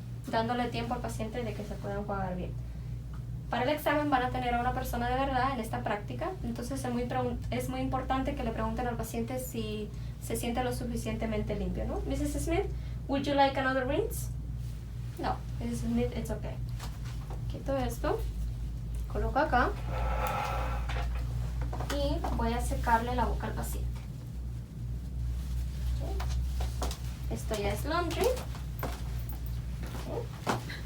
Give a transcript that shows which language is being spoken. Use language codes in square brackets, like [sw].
[es] Dándole tiempo al paciente de que se pueda enjuagar bien. Para el examen van a tener a una persona de verdad en esta práctica, entonces es muy importante que le pregunten al paciente si se siente lo suficientemente limpio, ¿no? [en] Mrs. Smith, would you like another rinse? No, Mrs. Smith, it's okay. [es] Quito esto, coloco acá y voy a secarle la boca al paciente. Okay. Esto ya es laundry. Okay.